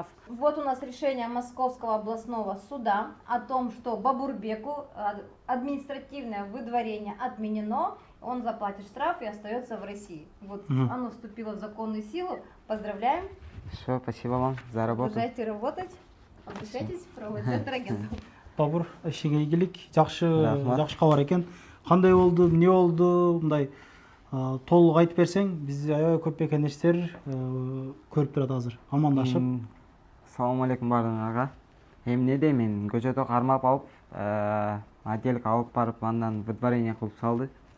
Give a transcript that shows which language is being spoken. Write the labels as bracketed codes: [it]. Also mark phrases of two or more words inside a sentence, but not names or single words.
[ru] Вот у нас решение Московского областного суда о том, что Бабурбеку административное выдворение отменено, он заплатит штраф и остается в России. Вот оно вступило в законную силу. Поздравляем. Все, спасибо вам за работу. Продолжайте работать. Обращайтесь в правовой центр Агентум. [ky] Бабур, ишиңе ийгилик, жакшы кабар экен. Кандай болду, эмне болду, мындай толук айтып берсең, биз аябай көп мекендештер көрүп турат азыр, амандашып. Салам алейкум бардыгыңарга. Эмнеде мен көчөдө кармап алып, отделге алып барып, андан выдворение кылып салды.